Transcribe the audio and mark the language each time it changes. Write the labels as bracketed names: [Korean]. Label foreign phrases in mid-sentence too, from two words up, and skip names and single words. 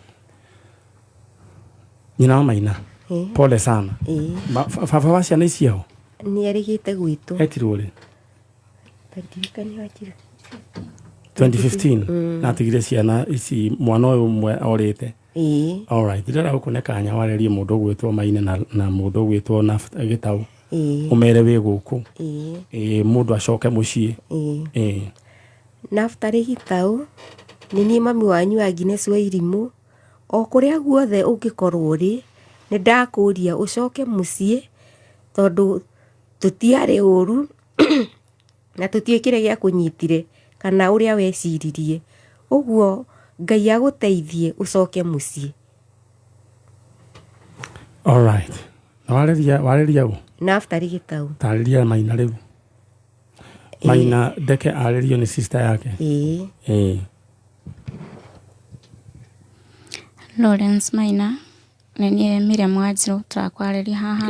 [Kikuyu] Nyina wa Maina, [Swahili] pole sana. [Kikuyu] Baba wa ciana icio nĩ arĩgĩte gwitũ. Etirwo rĩ? 2015 na atigire ciana ici mwana ũyũ ũmwe orĩte. [English] All right, [Kikuyu] ndĩrenda gũkũne kanya warĩrie mũndũ ũgwĩtwo Maina na mũndũ ũgwĩtwo Gĩtaũ ũmere wĩ gũkũ mũndũ acoke mũciĩ. Naftali Gĩtaũ nĩ niĩ mami wanyu wa Agnes wa Irimũ. O kũrĩa guothe ũngĩkorwo ũrĩ nĩ ndakũria ũcoke mũciĩ, tondũ tũtiarĩ ũru na tũtiĩkire gĩa kũnyitire kana ũrĩa weciririe. Ũguo Ngai agũteithie ũcoke mũciĩ. [English] All right, [Kikuyu] warĩria ũ? Naftali Gĩtaũ. Tarĩria Maina rĩu. Maina ndeke arĩrio nĩ sister yake. Lawrence Maina nĩ niĩ Miriam Wanjirũ tũrakwarĩria haha.